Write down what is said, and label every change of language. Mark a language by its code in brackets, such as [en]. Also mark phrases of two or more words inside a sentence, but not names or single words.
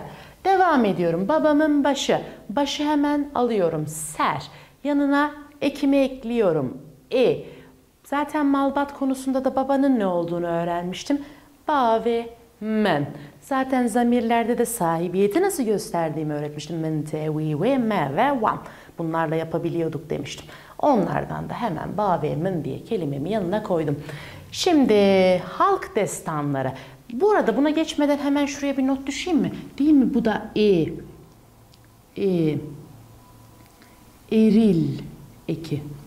[tr] Devam ediyorum. Babamın başı. Başı hemen alıyorum. Ser. Yanına ekimi ekliyorum. Zaten malbat konusunda da babanın ne olduğunu öğrenmiştim. Ba ve men. Zaten zamirlerde de sahibiyeti nasıl gösterdiğimi öğretmiştim. [ku] Men, te, we, ve, me ve van. [tr] Bunlarla yapabiliyorduk demiştim. Onlardan da hemen ba ve men diye kelimemi yanına koydum. Şimdi halk destanları. Bu arada buna geçmeden hemen şuraya bir not düşeyim mi? Değil mi? Bu da eril eki.